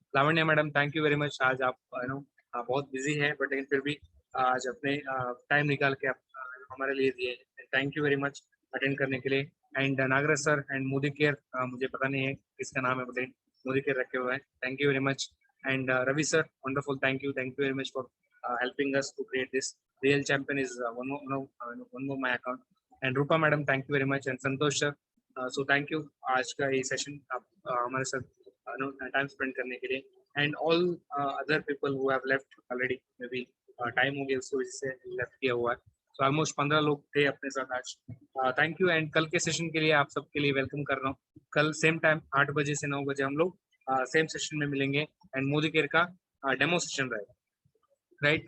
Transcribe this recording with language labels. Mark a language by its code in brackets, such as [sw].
[hi] Lavanya madam, thank you very much. आज आप बहुत बिजी हैं, बट लेकिन फिर भी आज अपने टाइम निकाल के आप हमारे लिए दिए, thank you very much attend करने के लिए। And Nagraj sir and Modi care, मुझे पता नहीं है किसका नाम है, बट मोदी केयर रखे हुए हैं, thank you very much. [en] And Ravi sir, wonderful, thank you very much for helping us to create this. Real champion is one more my account. And Rupa madam, thank you very much. And Santosh sir, so thank you [hi] आज का ये session आप हमारे साथ time spend करने के लिए। [en] and all other people who have left already, maybe [hi] time हो गया उसकी वजह से लेफ्ट किया हुआ है, तो ऑलमोस्ट 15 लोग थे अपने साथ आज। Thank you. एंड कल के सेशन के लिए आप सबके लिए वेलकम कर रहा हूँ। कल सेम टाइम 8 बजे से 9 बजे हम लोग सेम सेशन में मिलेंगे, एंड मोदी केयर का डेमो सेशन रहेगा, राइट।